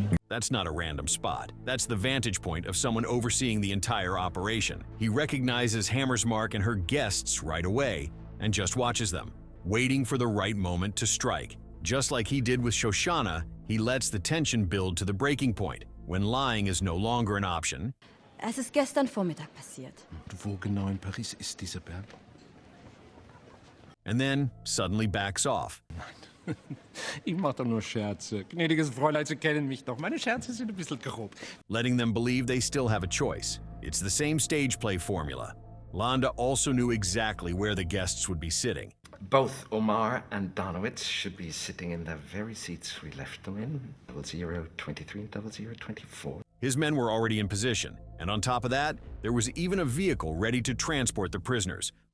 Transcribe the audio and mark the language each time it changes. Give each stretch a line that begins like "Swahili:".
English: That's not a random spot. That's the vantage point of someone overseeing the entire operation. He recognizes Hammersmark and her guests right away and just watches them, waiting for the right moment to strike. Just like he did with Shosanna, he lets the tension build to the breaking point, when lying is no longer an option.
German: Es ist gestern Vormittag passiert. Wo genau in Paris ist dieser Berg?
English: And then suddenly backs off.
German: Ich mach doch nur Scherze. Gnädiges Fräulein, Sie kennen mich doch. Meine Scherze sind ein bisschen grob.
English: Letting them believe they still have a choice. It's the same stage play formula. Landa also knew exactly where the guests would be sitting. Both Omar and Donowitz should be sitting in the very seats we left them in, 0023 and 0024. His men were already in position, and on top of that, there was even a vehicle ready to transport the prisoners.